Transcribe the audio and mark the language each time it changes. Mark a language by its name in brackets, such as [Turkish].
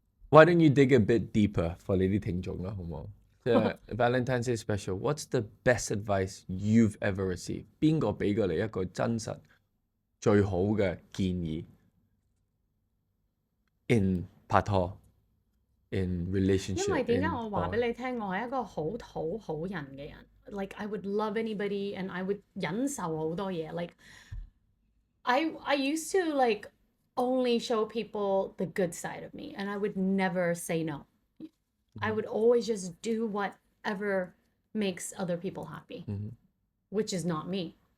[English] Why don't you dig a bit deeper for [Cantonese] 你啲聽眾啦，好唔好？ 即係 [English] Valentine's Day special. What's the best advice you've ever received？ [Cantonese] 邊個俾過你一個真實最好嘅建議 ？In 拍拖 ， [English] in relationship。 [Cantonese] 因為點解我話俾你聽，我係一個好討好人嘅人。 [English] Like I would love anybody and I would [Cantonese] 忍受好多嘢。 [English] Like I used to like only show people the good side of me and I would never say no. I would always just do whatever makes other people happy, which is not me.